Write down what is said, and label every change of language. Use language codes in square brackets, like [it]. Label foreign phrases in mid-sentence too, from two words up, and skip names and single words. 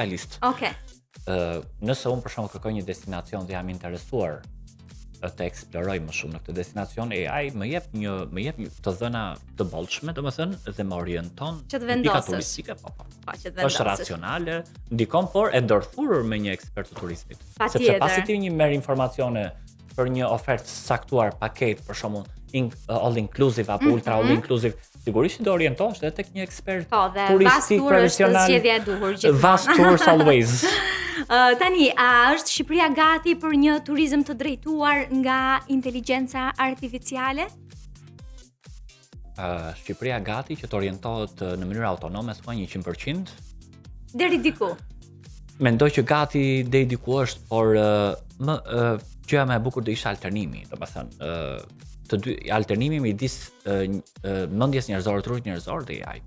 [sq] Nëse unë për shembull kërkoj një destinacion dhe jam interesuar të eksploroj më shumë në këtë destinacion, AI më jep një të dhëna të bollshme, domethënë, dhe më orienton që të në pika vendosësh. turistike, po. Po, që të Është vendosësh. racionale, ndikon por e ndërthurur me një ekspert të turizmit. Sepse Patjetër. pasi ti një merr informacione për një ofertë saktuar, paketë, për shembull, [en] all inclusive apo ultra all inclusive, [sq] sigurisht do orientohesh edhe tek një ekspert Po, dhe turistik vast tour është profesional. zgjedhja e duhur gjithmonë. [en] Vast tours always. [sq] Tani, a është Shqipëria gati për një turizëm të drejtuar nga inteligjenca artificiale? Shqipëria gati që të orientohet në mënyrë autonome, thua 100%. Deri diku. Mendoj që gati deri diku është, por gjëja më e bukur do ishte alternimi, domethënë të dy alternimi midis mendjes njerëzore, trupit njerëzor dhe AI-t.